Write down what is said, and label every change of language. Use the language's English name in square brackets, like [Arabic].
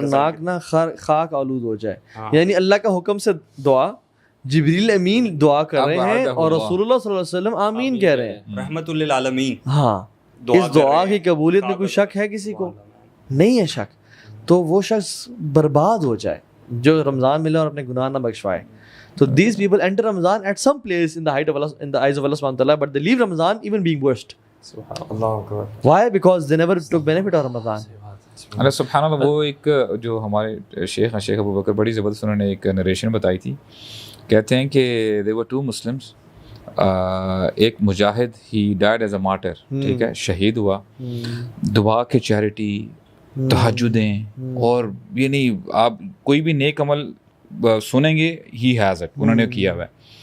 [Urdu] ناک نہ خاک آلود ہو جائے. یعنی اللہ کا حکم سے دعا جبریل امین دعا کر رہے ہیں اور رسول اللہ صلی اللہ علیہ وسلم آمین کہہ رہے ہیں, رحمت للعالمین. ہاں اس دعا کی قبولیت میں کوئی شک ہے کسی کو؟ نہیں ہے شک. تو وہ شخص برباد ہو جائے جو رمضان ملے اور اپنے گناہ نہ بخشوائے. [English] So these people enter Ramadan at some place in the height of Allah, in the eyes of Allah subhanahu wa ta'ala, but they leave Ramadan even being worst. Subhanallah. Why? Because they never took benefit of Ramadan. [Urdu] اللہ سبحان اللہ. وہ ایک جو ہمارے شیخ ہیں شیخ ابو بکر, بڑی زبردست انہوں نے ایک نریشن بتائی تھی. کہتے ہیں کہ [English] there were two Muslims, [Urdu] ایک مجاہد [English] he died as a martyr, [Urdu] ٹھیک ہے, شہید ہوا. دعا کے چیریٹی, تہجدیں, اور یعنی آپ کوئی بھی نیک عمل سنیں گے [English] he has it, [Urdu] انہوں نے کیا ہوا ہے.